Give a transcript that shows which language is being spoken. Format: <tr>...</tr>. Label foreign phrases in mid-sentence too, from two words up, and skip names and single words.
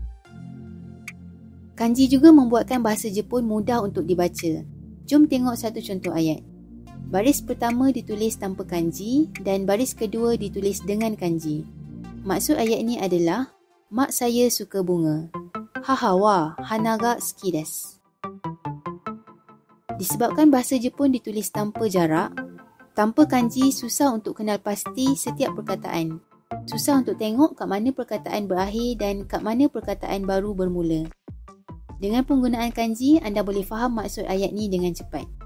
<ms>Kanji juga membuatkan bahasa Jepun mudah untuk dibaca. Jom tengok satu contoh ayat. Baris pertama ditulis tanpa kanji dan baris kedua ditulis dengan kanji. Maksud ayat ini adalah, mak saya suka bunga.</ms> <ja>母は花が好きです.</ja> <ms>Disebabkan bahasa Jepun ditulis tanpa jarak, tanpa kanji susah untuk kenal pasti setiap perkataan. Susah untuk tengok kat mana perkataan berakhir dan kat mana perkataan baru bermula. Dengan penggunaan kanji, anda boleh faham maksud ayat ni dengan cepat.</ms>